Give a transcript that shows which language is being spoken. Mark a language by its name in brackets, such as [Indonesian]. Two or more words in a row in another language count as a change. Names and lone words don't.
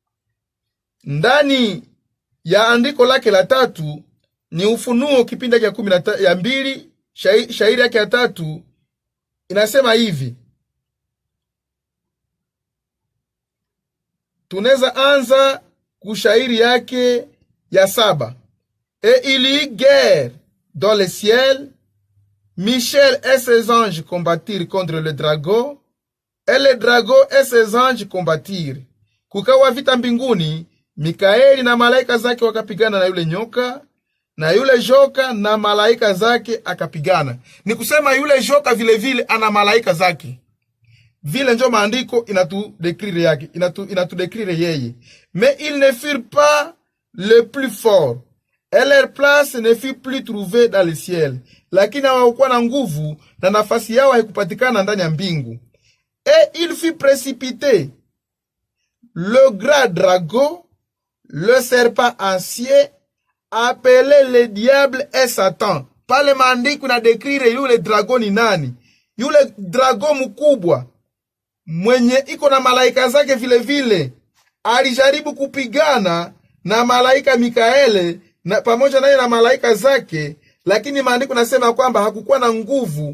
[Swahili] Ndani ya andiko lake la 3 ni Ufunuo kipindi ya 12 shairi yake ya 3 inasema hivi. Tunaweza anza kushairi yake ya 7. [French] Et il y eut guerre dans le ciel, Michel et ses anges combattirent contre le dragon, et le dragon et ses anges combattirent. [Swahili] Kukawa vita mbinguni, Mikaeli na malaika zake wakapigana na yule nyoka, na yule joka na malaika zake akapigana. Ni kusema yule joka vile vile ana malaika zake. Vile njo maandiko inatudekrire yake, inatudekrire yeye. [French] Mais ils ne furent pas le plus fort, et leur place ne fut plus trouvée dans le ciel. [Swahili] Lakini hawakuwa na nguvu na nafasi yao haikupatikana ndani ya mbingu. [French] Et il fut précipité le grand dragon, le serpent ancien, appelé le diable et Satan. [Swahili] Pale maandiko na dekrire yule drago ni nani? Yule drago mkubwa mwenye iko na malaika zake vile vile alijaribu kupigana na malaika Mikaele na pamoja naye na malaika zake, lakini maandiko nasema kwamba hakukuwa na nguvu.